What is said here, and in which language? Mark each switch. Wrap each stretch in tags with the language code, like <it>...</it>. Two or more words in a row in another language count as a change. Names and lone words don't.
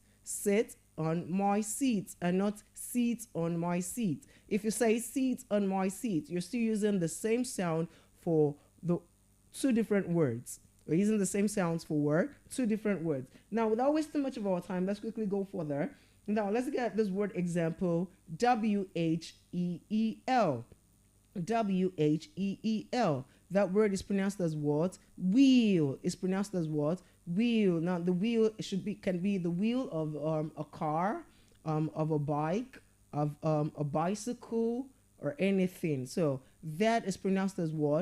<en>Sit on my seat, and not seat on my seat. If you say seat on my seat, you're still using the same sound for the two different words. We're using the same sounds for word, two different words. Now, without wasting much of our time, let's quickly go further. Now, let's get this word example, W-H-E-E-L. W-H-E-E-L. That word is pronounced as what? Wheel. It's pronounced as what? Wheel. Now, the wheel can be the wheel of a car, of a bike, of a bicycle, or anything. So that is pronounced as what?</en>